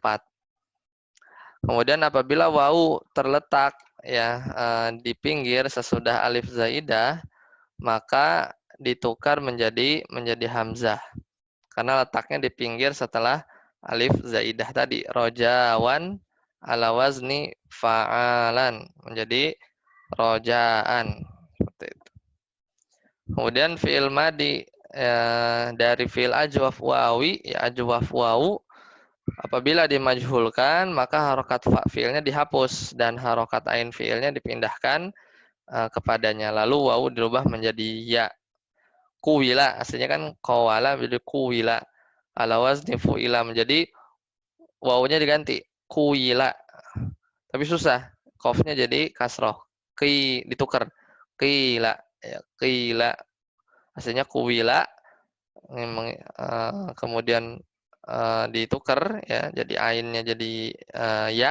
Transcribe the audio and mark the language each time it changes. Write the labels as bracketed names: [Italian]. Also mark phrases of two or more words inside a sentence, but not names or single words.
[Indonesian] Kemudian apabila wawu terletak ya di pinggir sesudah [Arabic] ألف زائدة, [Indonesian] maka ditukar menjadi hamzah. Karena letaknya di pinggir setelah [Arabic] ألف زائدة [Indonesian] tadi. [Arabic] رجاو على وزن فعال [Indonesian] menjadi rojaan seperti itu. Kemudian [Arabic] فعل ماضي [Indonesian] dari [Arabic] فعل أجوف واوي, [Indonesian] ya [Arabic] أجوف واو, [Indonesian] apabila dimajhulkan maka harokat fi'ilnya dihapus dan harokat ain fi'ilnya dipindahkan kepadanya. Lalu wawu dirubah menjadi ya. Kuwila, aslinya kan qawala menjadi kuwila. [Arabic] على وزن فعل [Indonesian] menjadi wawunya diganti kuwila. Tapi susah, qafnya jadi kasroh. Ditukar. Qila, ya, qila. Aslinya kuwila, kemudian ditukar ya, jadi ainnya jadi ya.